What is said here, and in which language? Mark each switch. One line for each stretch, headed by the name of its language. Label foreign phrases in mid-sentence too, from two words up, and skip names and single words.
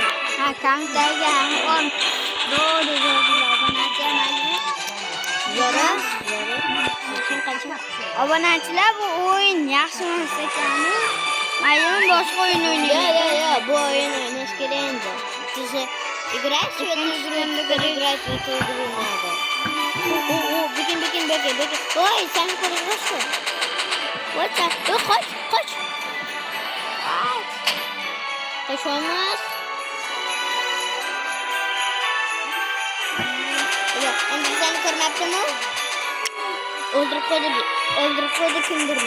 Uzbek: Kommentariga ham zo'r obunachilar obunachilar, bu o'yin yaxshi emas ekan. Mayli, boshqa o'yin o'ynaymiz. Yo, bu o'yin o'ynash kerak endi. Siz
Russian: играешь в эту игру, играть в эту игру надо. Беги. Ой,
Uzbek: sen ko'rishmi? Voy, qoch. Qochamiz. Endi seni ko'rmabdimi? O'ldirib qo'ydi kimdirmi?